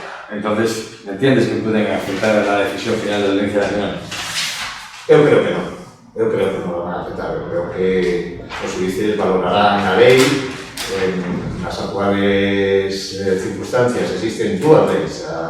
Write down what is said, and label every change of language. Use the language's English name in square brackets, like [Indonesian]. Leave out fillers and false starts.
[Spanish] Entonces, ¿entiendes que pueden afectar a la decisión final de la Audiencia Nacional? [Galician] Eu creo que non. Eu creo que non van a afectar. Eu creo que os juízes valorarán a lei. En as actuales circunstancias existen dúas leis.